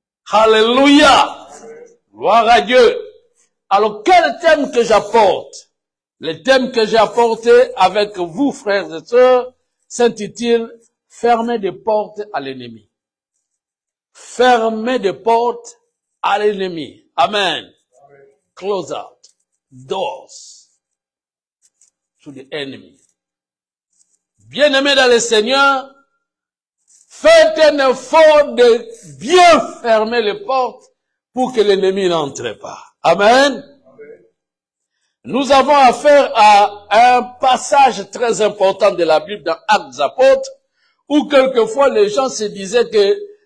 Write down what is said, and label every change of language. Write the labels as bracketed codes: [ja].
[fr] Alléluia. Gloire à Dieu. Alors, quel thème que j'apporte? Le thème que j'ai apporté avec vous, frères et sœurs, s'intitule « Fermer des portes à l'ennemi ». Fermer des portes à l'ennemi. Amen. [en] Close out doors to the enemy. [fr] Bien-aimés dans le Seigneur, faites un effort de bien fermer les portes pour que l'ennemi n'entre pas. Amen. Nous avons affaire à un passage très important de la Bible dans Actes des Apôtres, où quelquefois les gens se disaient que